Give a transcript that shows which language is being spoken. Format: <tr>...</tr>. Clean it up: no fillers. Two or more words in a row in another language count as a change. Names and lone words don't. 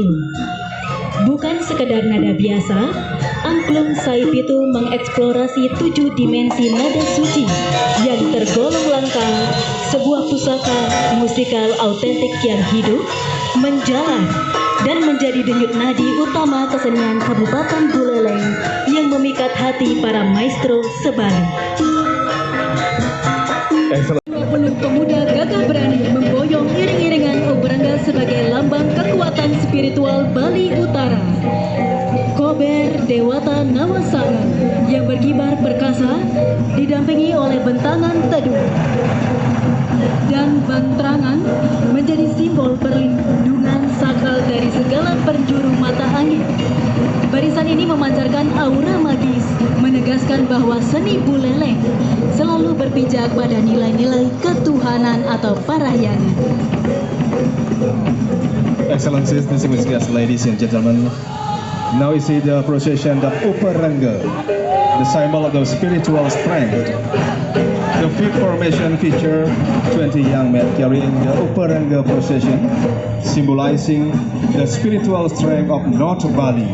<id>Bukan sekadar nada biasa, angklung Sai Pitu mengeksplorasi 7 dimensi nada suci yang tergolong langka, sebuah pusaka musikal autentik yang hidup, menjalan, dan menjadi denyut nadi utama kesenian Kabupaten Buleleng yang memikat hati para maestro sebalik. Penuh pemuda gagah berani memboyong iring-iringan Obrangga sebagai lambang kekuatan spiritual Bali Utara. Kober Dewata Nawasanga yang berkibar perkasa didampingi oleh bentangan teduh dan bantrangan menjadi simbol perlindungan sakral dari segala penjuru mata angin. Barisan ini memancarkan aura magis, menegaskan bahwa seni Buleleng selalu berpijak pada nilai-nilai ketuhanan atau parahyangan.</id> <en>Excellencies, distinguished guests, ladies and gentlemen, now you see the procession of Uparangga, the symbol of the spiritual strength. The fifth formation feature 20 young men carrying the Uparangga procession, symbolizing the spiritual strength of North Bali.</en>